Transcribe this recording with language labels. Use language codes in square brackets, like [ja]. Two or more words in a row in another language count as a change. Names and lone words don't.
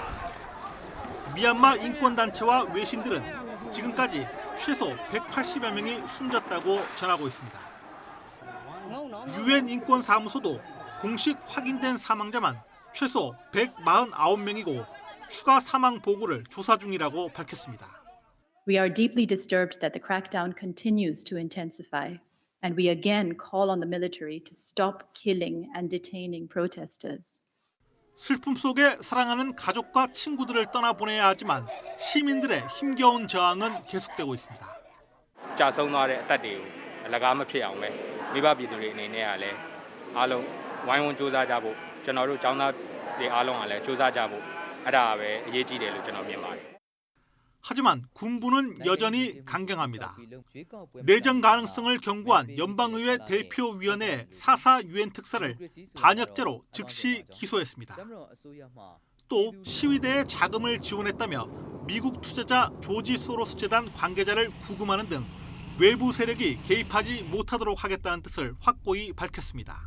[ko] 미얀마 인권단체와 외신들은 지금까지 최소 180여 명이 숨졌다고 전하고 있습니다. UN 인권사무소도 공식 확인된 사망자만 최소 149명이고 추가 사망 보고를 조사 중이라고 밝혔습니다. [en] We are deeply disturbed that the crackdown continues to intensify, and we again call on the military to stop killing and detaining protesters. [ko] 슬픔 속에 사랑하는 가족과 친구들을 떠나보내야 하지만 시민들의 힘겨운 저항은 계속되고 있습니다. [my] ကြာဆုံးသွားတဲ့အသက်တွေကိုအလကားမဖြစ်အောင်ပဲမိဘပြည်သူတွေအနေနဲ့ကလည်းအားလုံးဝိုင်းဝန်းစူးစမ်းကြဖို့ကျွန်တော်တို့ចောင်းသားတွေအားလုံးကလည်းစူးစမ်းကြဖို့အဲ့ဒါပဲအရေးကြီးတယ်လို့ကျွန်တော်မြင်ပါတယ်. [ko] 하지만 군부는 여전히 강경합니다. 내전 가능성을 경고한 연방의회 대표위원회 4.4 유엔 특사를 반역죄로 즉시 기소했습니다. 또 시위대에 자금을 지원했다며 미국 투자자 조지 소로스 재단 관계자를 구금하는 등 외부 세력이 개입하지 못하도록 하겠다는 뜻을 확고히 밝혔습니다.